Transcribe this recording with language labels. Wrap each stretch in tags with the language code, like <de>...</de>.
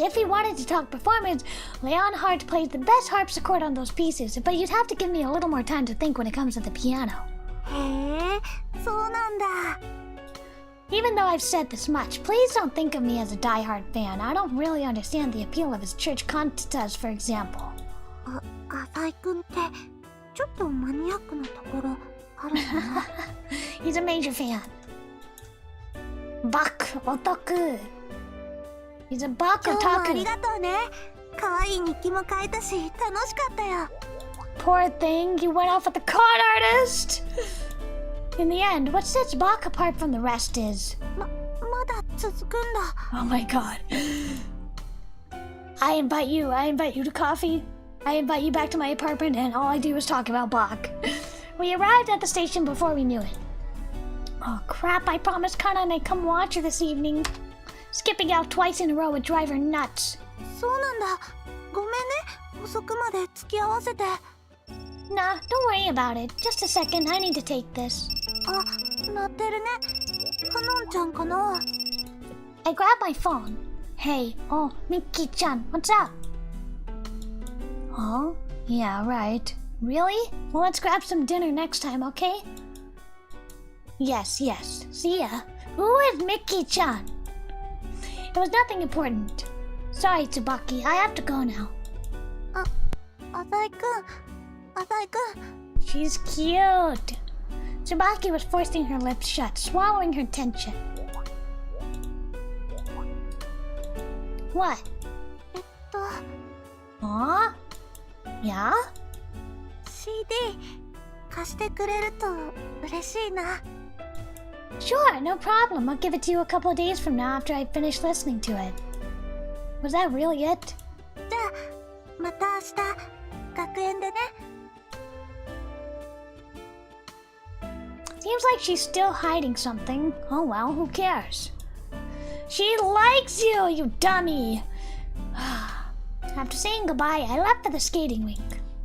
<en>If we wanted to talk performance, Leonhardt plays the best harpsichord on those pieces, but you'd have to give me a little more time to think when it comes to the piano.</en> <ja>へえ、そうなんだ。</ja> <en>Even though I've said this much, please don't think of me as a diehard fan. I don't really understand the appeal of his church cantatas, for example.</en> <ja>浅井くんってちょっとマニアックなところあるかな？</ja> <en>He's a major fan. Bach otaku. He's a Bach</en> <ja>今日もあ</ja> <en>otaku.</en> <ja>りがとうね。可愛い日記も書いたし楽しかったよ。</ja> <en>Poor thing, you went off with the con artist! In the end, what sets Bach apart from the rest is...</en> <ja>まだ続くんだ。</ja> <en>Oh my god. I invite you to coffee. I invite you back to my apartment and all I do is talk about Bach. We arrived at the station before we knew it. Oh crap, I promised Kana I'd come watch her this evening. Skipping out twice in a row would drive her nuts.</en> <ja>そうなんだ。ごめんね。遅くまで付き合わせて。</ja> <en>Nah, don't worry about it. Just a second, I need to take this.</en> <ja>あ、鳴ってるね。かのんちゃんかな。</ja> <en>I grab my phone. Hey, oh, Mickey-chan, what's up? Oh, yeah, right. Really? Well, let's grab some dinner next time, okay? Yes. See ya. Who is Mickey-chan? It was nothing important. Sorry, Tsubaki, I have to go now.</en> <ja>浅井くん。</ja> <en>She's cute. Tsubaki was forcing her lips shut, swallowing her tension. What? Huh? Yeah?</en> <ja>CD 貸してくれると嬉しいな。</ja> <en>Sure, no problem. I'll give it to you a couple of days from now after I finish listening to it. Was that really it?</en> <ja>じゃあまた明日学園でね。</ja> <en>Seems like she's still hiding something. Oh well, who cares? She likes you, you dummy! After saying goodbye, I left for the skating rink.</en>